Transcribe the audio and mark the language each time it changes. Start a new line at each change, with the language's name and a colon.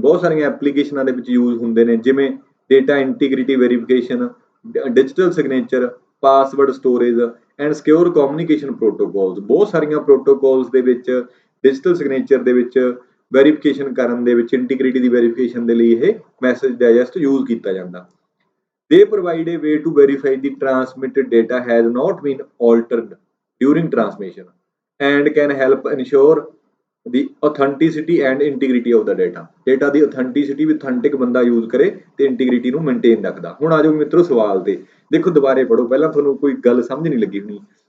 Punjabi: ਬਹੁਤ ਸਾਰੀਆਂ ਐਪਲੀਕੇਸ਼ਨਾਂ ਦੇ ਵਿੱਚ ਯੂਜ਼ ਹੁੰਦੇ ਨੇ, ਜਿਵੇਂ data integrity verification, digital signature, password storage and secure communication protocols. ਬਹੁਤ ਸਾਰੀਆਂ ਪ੍ਰੋਟੋਕੋਲਸ ਦੇ ਵਿੱਚ ਡਿਜੀਟਲ ਸਿਗਨੇਚਰ ਦੇ ਵਿੱਚ ਵੈਰੀਫਿਕੇਸ਼ਨ ਕਰਨ ਦੇ ਵਿੱਚ, ਇੰਟੀਗ੍ਰਿਟੀ ਦੀ ਵੈਰੀਫਿਕੇਸ਼ਨ ਦੇ ਲਈ ਇਹ ਮੈਸੇਜ ਡਾਈਜੈਸਟ ਯੂਜ਼ ਕੀਤਾ ਜਾਂਦਾ।
English: They provide a way to verify the transmitted data has not been altered during transmission and can help ensure the authenticity and integrity of the data।
Punjabi: Data ਦੀ authenticity we authentic ਬੰਦਾ use ਕਰੇ ਤੇ integrity ਨੂੰ maintain ਰੱਖਦਾ। ਹੁਣ ਆ ਜਾਓ ਮਿੱਤਰੋ ਸਵਾਲ ਤੇ, ਦੇਖੋ ਦੁਬਾਰੇ ਪੜੋ, ਪਹਿਲਾਂ ਤੁਹਾਨੂੰ ਕੋਈ ਗੱਲ ਸਮਝ ਨਹੀਂ ਲੱਗੀ ਹੋਣੀ।